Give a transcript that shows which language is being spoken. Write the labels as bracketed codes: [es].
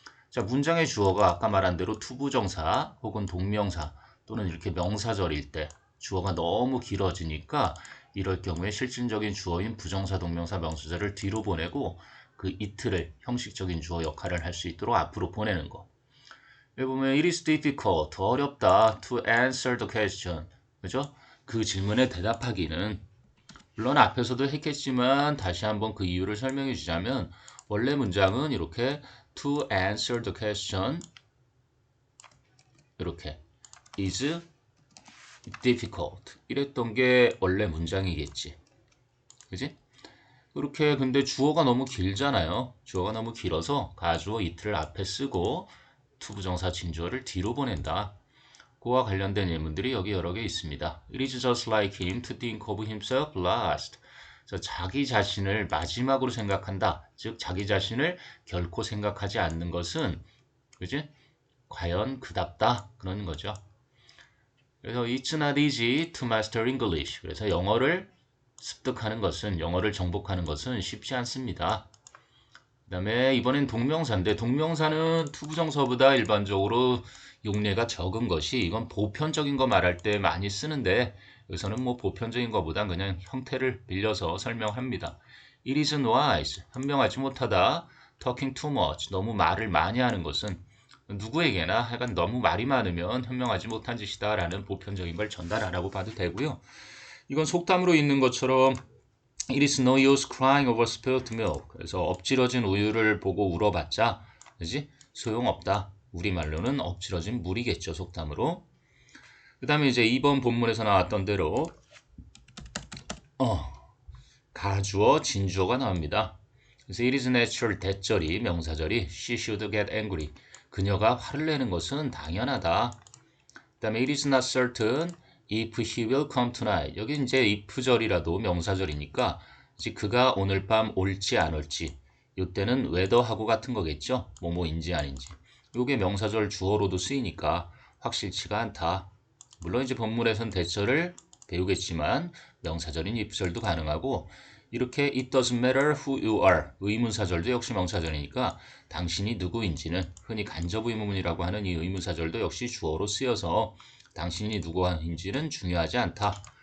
[ko] 자, 문장의 주어가 아까 말한 대로 투부정사 혹은 동명사 또는 이렇게 명사절일 때 주어가 너무 길어지니까 이럴 경우에 실질적인 주어인 부정사, 동명사, 명사절을 뒤로 보내고 그 it를 형식적인 주어 역할을 할 수 있도록 앞으로 보내는 거. 여기 보면 [en] it is difficult, [ko] 어렵다 [en] to answer the question. [ko] 그죠? 그 질문에 대답하기는 물론 앞에서도 했겠지만 다시 한번 그 이유를 설명해 주자면 원래 문장은 이렇게 [en] to answer the question [ko] 이렇게 [en] is difficult [ko] 이랬던 게 원래 문장이겠지. 그지? 그렇게 근데 주어가 너무 길잖아요. 주어가 너무 길어서 가주어 it를 앞에 쓰고 투부정사 진주어를 뒤로 보낸다. 그와 관련된 예문들이 여기 여러 개 있습니다. [en] It is just like him to think of himself last. [ko] 자기 자신을 마지막으로 생각한다. 즉 자기 자신을 결코 생각하지 않는 것은 그지? 과연 그답다. 그런 거죠. 그래서 [en] It's not easy to master English. [ko] 그래서 영어를 습득하는 것은 영어를 정복하는 것은 쉽지 않습니다. 그 다음에 이번엔 동명사인데 동명사는 투부정사보다 일반적으로 용례가 적은 것이 이건 보편적인 거 말할 때 많이 쓰는데 여기서는 뭐 보편적인 것보다 그냥 형태를 빌려서 설명합니다. [en] It isn't wise. [ko] 현명하지 못하다. [en] Talking too much. [ko] 너무 말을 많이 하는 것은 누구에게나 하여간 너무 말이 많으면 현명하지 못한 짓이다 라는 보편적인 걸 전달하라고 봐도 되고요. 이건 속담으로 있는 것처럼 [en] It is no use crying over spilt milk. [ko] 그래서 엎질러진 우유를 보고 울어봤자, 그지? 소용없다. 우리말로는 엎질러진 물이겠죠, 속담으로. 그 다음에 이제 이번 본문에서 나왔던 대로, 가주어, 진주어가 나옵니다. 그래서 [en] it is natural, [ko] 대절이, 명사절이, [en] she should get angry. [ko] 그녀가 화를 내는 것은 당연하다. 그 다음에 [en] it is not certain if he will come tonight. [ko] 여기 이제 if절이라도 명사절이니까 그가 오늘 밤 올지 안 올지 이때는 whether하고 같은 거겠죠. 뭐뭐인지 아닌지. 요게 명사절 주어로도 쓰이니까 확실치가 않다. 물론 이제 본문에선 대절을 배우겠지만 명사절인 if절도 가능하고 이렇게 [en] it doesn't matter who you are [ko] 의문사절도 역시 명사절이니까 당신이 누구인지는 흔히 간접의문이라고 하는 이 의문사절도 역시 주어로 쓰여서 당신이 누구인지는 중요하지 않다.